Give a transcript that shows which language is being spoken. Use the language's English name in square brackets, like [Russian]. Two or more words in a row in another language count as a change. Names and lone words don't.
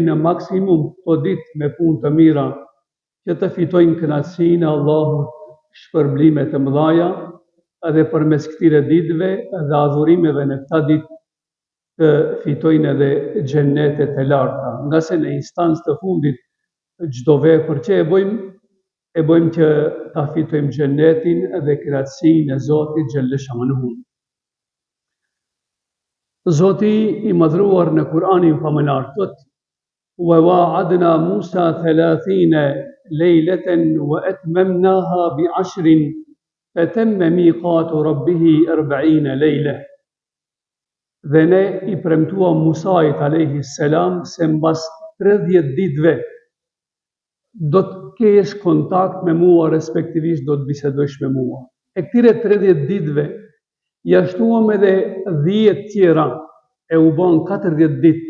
[Albanian] në maksimum këto ditë me punë të mira, që të fitojnë kënaqësinë e Allahut, shpërblime të mëdha, edhe përmes këtyre ditëve dhe adhurimeve në këta ditë të fitojnë edhe xhennetet e larta, nga se në instancë të fundit çdo vepër që e bëjmë që ta fitojmë xhennetin dhe kënaqësinë e Zotit xhalleshanuhu. Zoti i madhruar në Kur'anin famëlar thotë: [Arabic] "وواعدنا موسى ثلاثين ليلة وأتممناها بعشر فتم ميقات ربه أربعين ليلة." [Albanian] Dhe ne i premtuam Musait [Arabic] عليه السلام [Albanian] se mbas 30 ditëve do të kesh kontakt me mua, respektivisht do të bisedosh me mua. E këtyre 30 ditëve ja shtuam edhe 10 tjera, e u bën 40 ditë.